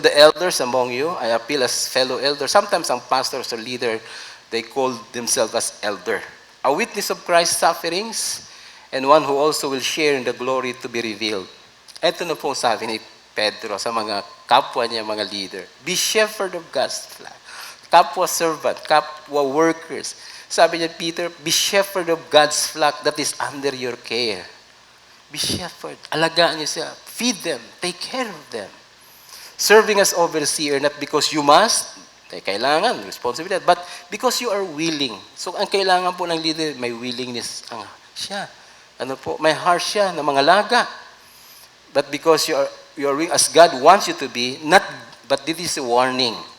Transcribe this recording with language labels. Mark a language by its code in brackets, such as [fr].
[en] To the elders among you, I appeal as fellow elders. Sometimes [tl] ang [en] pastors or leader, they call themselves as elder. A witness of Christ's sufferings, and one who also will share in the glory to be revealed. [tl] Ito na po sabi ni Pedro sa mga kapwa niya, mga leader. [en] Be shepherd of God's flock. [tl] Kapwa servant, kapwa workers. Sabi niya, [en] Peter, be shepherd of God's flock that is under your care. Be shepherd. [tl] Alagaan niyo siya. [en] Feed them. Take care of them. Serving as overseer, not because you must, kailangan, responsibility, but because you are willing. [tl] So, ang kailangan po ng leader, may willingness siya. Ano po, may heart siya ng mga laga. [en] But because you are willing, as God wants you to be, but this is a warning.